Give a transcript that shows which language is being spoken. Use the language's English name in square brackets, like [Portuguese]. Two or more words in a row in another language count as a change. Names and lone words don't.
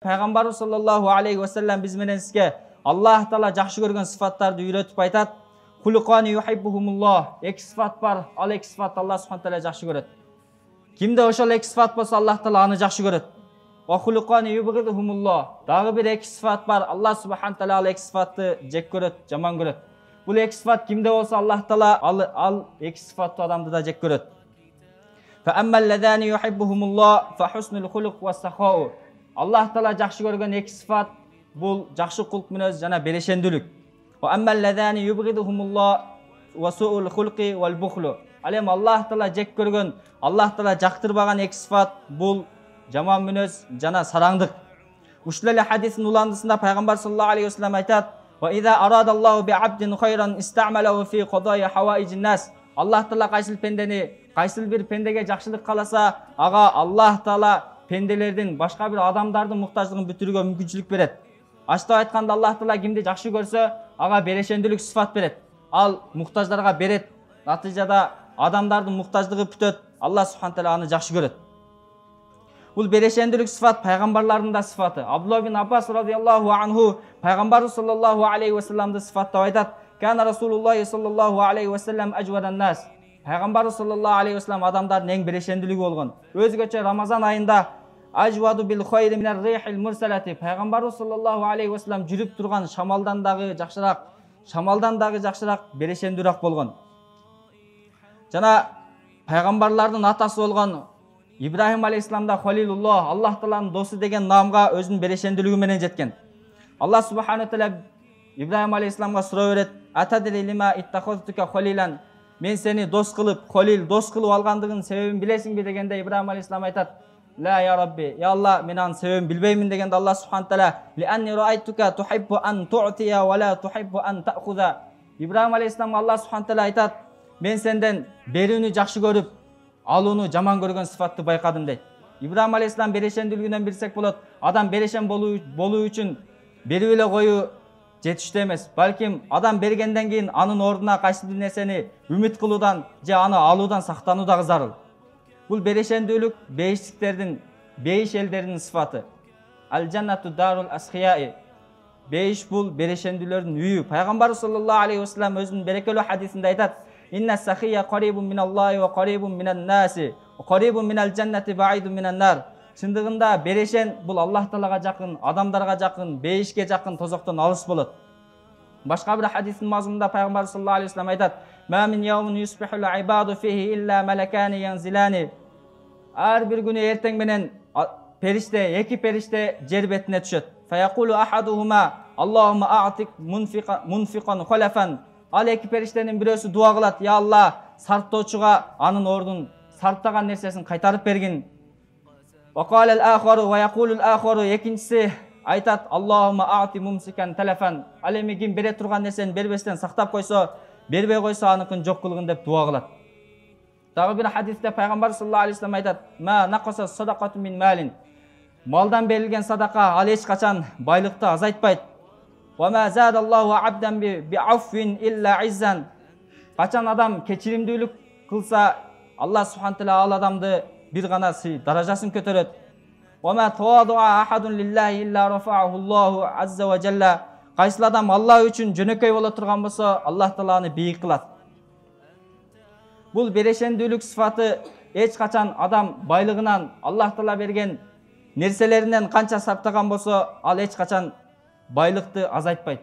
[Kyrgyz] Пайгамбарыбыз [Arabic] صلى الله عليه وسلم [Kyrgyz] биз менен сизге Аллах Таала жакшы көргөн сыфаттарды үйрөтүп айтат. [Arabic] خلقان يحبهما الله. [Kyrgyz] Эки сыфат бар, ал эки сыфатты Аллах субхана таала жакшы көрөт. Кимде ошол эки сыфат болсо Аллах Таала аны жакшы көрөт. [Arabic] وخلقان يبغضهما الله. [Kyrgyz] Дагы бир эки сыфат бар, Аллах субхана таала ал эки сыфатты жек көрөт, жаман көрөт. Бул эки сыфат кимде болсо Аллах Таала ал эки сыфаттуу адамды да жек көрөт. [Arabic] فأما اللذان يحبهما الله فحسن الخلق والسخاء. [Kyrgyz] Аллах Таала жакшы көргөн эки сыфат бул жакшы кулк мүнөз жана берешендүүлүк. [Arabic] وأما اللذان يبغضهما الله فسوء الخلق والبخل. [Kyrgyz] Ал эми Аллах Таала жек көргөн, Аллах Таала жактырбаган эки сыфат бул жаман мүнөз жана сараңдык. Ушул эле хадистин уландысында Пайгамбар [Arabic] صلى الله عليه وسلم [Kyrgyz] айтат: [Arabic] "وإذا أراد الله بعبد خيرا استعمله في قضاء حوائج الناس." [Kyrgyz] Аллах Таала кайсыл бир пендеге жакшылык кааласа, ага Аллах Таала пенделердин, башка бир адамдардын муктаждыгын бүтүрүүгө мүмкүнчүлүк берет. Ачтап айтканда Аллах Таала кимди жакшы көрсө, ага берешендүүлүк сыфат берет. Ал муктаждарга берет. Натыйжада адамдардын муктаждыгы бүтөт. Аллах субхана таала аны жакшы көрөт. Бул берешендүүлүк сыфат пайгамбарлардын да сыфаты. Абдулла ибн Аббас [Arabic] رضي الله عنه [Kyrgyz] Пайгамбар [Arabic] صلى الله عليه وسلم [Kyrgyz] сыфаттап айтат: [Arabic] "كان رسول الله صلى الله عليه وسلم أجود الناس." [Kyrgyz] Пайгамбар [Arabic] صلى الله عليه وسلم [Kyrgyz] адамдардын эң берешендүүлүгү болгон. Өзгөчө Рамазан айында [Arabic] أجود بالخير من الريح المرسلة. [Kyrgyz] Пайгамбар [Arabic] صلى الله عليه وسلم [Kyrgyz] жүрүп турган шамалдан дагы жакшыраак берешендүүрөөк болгон. Жана пайгамбарлардын атасы болгон Ибрахим алейхиссаламда Халилуллах, Аллах Тааланын досу деген намга өзүнүн берешендүүлүгү менен жеткен. Аллах субхана таала Ибрахим алейхиссаламга суроо берет: [Arabic] "أتدري لم اتخذتك خليلا?" [Kyrgyz] Мен сени дос кылып, халил дос кылып алгандыгын себебин билесиңби дегенде Ибрахим алейхиссалам айтат: [Arabic] "لا يا رب، يا الله, [Kyrgyz] мен анын себебин билбеймин" дегенде Аллах субхана таала: [Arabic] "لأني رأيتك تحب أن تعطي ولا تحب أن تأخذ." [Kyrgyz] Ибрахим алейхиссаламга Аллах субхана таала айтат: "Мен сенден берүүнү жакшы көрүп, алууну жаман көргөн сыфатты байкадым" дейт. Ибрахим алейхиссалам берешендүүлүгүнөн билсек болот. Адам берешен болуу үчүн берип эле коюу жетиштүү эмес. Балким адам бергенден кийин анын ордуна кайсы бир нерсени үмүт кылуудан же аны алуудан сактануу дагы зарыл. Бул берешендүүлүк бейиштиктердин, бейиш элдеринин сыфаты. [Arabic] الجنة دار الأسخياء. [Kyrgyz] Бейиш бул берешендүүлөрдүн үйү. Пайгамбар [Arabic] صلى الله عليه وسلم [Kyrgyz] өзүнүн берекелүү хадисинде айтат: [Arabic] "إن السخي قريب من الله وقريب من الناس، وقريب من الجنة بعيد من النار." [Kyrgyz] Чындыгында берешен бул Аллах Таалага жакын, адамдарга жакын, бейишке жакын, тозоктон алыс болот. Башка бир хадистин мазмунунда Пайгамбар [Arabic] صلى الله عليه وسلم [Kyrgyz] айтат: [Arabic] "ما من يوم يصبح العباد فيه إلا ملكان ينزلان." [Kyrgyz] Ар бир күнү эртең менен эки периште жер бетине түшөт. [Arabic] فيقول أحدهما اللهم أعط منفقا خلفا. [Kyrgyz] Ал эки периштенин бирөөсү дуа кылат: "Я Аллах, сарптоочуга анын ордун, сарптаган нерсесин кайтарып бергин." [Arabic] وقال الآخر ويقول الآخر, [Kyrgyz] экинчиси айтат: [Arabic] "اللهم أعط ممسكا تلفا." [Kyrgyz] Ал эми ким бере турган нерсени бербестен сактап койсо, бербей койсо аныкын жок кылгын деп дуа кылат. Дагы бир хадисте Пайгамбар [Arabic] صلى الله عليه وسلم [Kyrgyz] айтат: [Arabic] "ما نقصت صدقة من مال." [Kyrgyz] Малдан берилген садака ал эч качан байлыкты азайтпайт. [Arabic] "وما زاد الله عبدا بعفو إلا عزا." [Kyrgyz] Качан адам кечиримдүүлүк кылса, Аллах субхана таала ал адамды бир гана даражасын көтөрөт. [Arabic] "وما تواضع أحد لله إلا رفعه الله عز وجل." [Kyrgyz] Кайсыл адам Аллах үчүн жөнөкөй боло турган болсо, Аллах таала аны бийик кылат. Бул берешендүүлүк сыфаты эч качан адам байлыгынан, Аллах таала берген нерселеринен канча саптаган болсо, ал эч качан байлыкты азайтпайт.